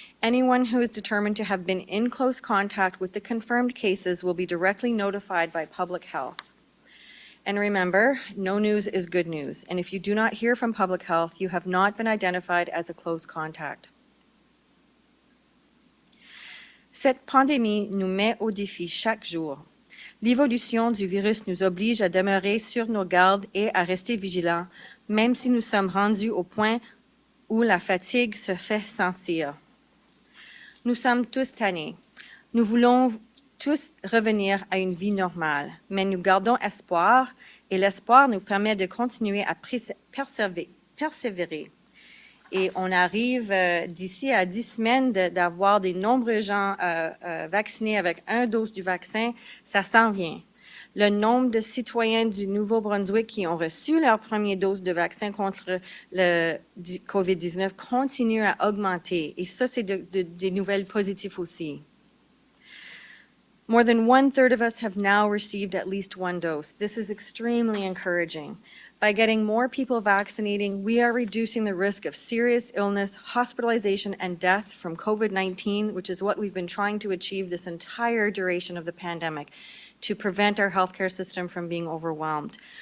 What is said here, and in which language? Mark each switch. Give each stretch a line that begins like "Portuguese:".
English: Anyone who is determined to have been in close contact with the confirmed cases will be directly notified by Public Health. And remember, no news is good news, and if you do not hear from Public Health, you have not been identified as a close contact.
French: Cette pandémie nous met au défi chaque jour. L'évolution du virus nous oblige à demeurer sur nos gardes et à rester vigilants, même si nous sommes rendus au point où la fatigue se fait sentir. Nous sommes tous tannés. Nous voulons tous revenir à une vie normale, mais nous gardons espoir et l'espoir nous permet de continuer à persévérer. Et on arrive d'ici à 10 semaines d'avoir de nombreux gens vaccinés avec 1 dose du vaccin, ça s'en vient. Le nombre de citoyens du Nouveau-Brunswick qui ont reçu leur première dose de vaccin contre le COVID-19 continue à augmenter. Et ça, c'est des nouvelles positives aussi.
English: More than 1/3 of us have now received at least 1 dose. This is extremely encouraging. By getting more people vaccinating, we are reducing the risk of serious illness, hospitalization, and death from COVID-19, which is what we've been trying to achieve this entire duration of the pandemic, to prevent our healthcare system from being overwhelmed.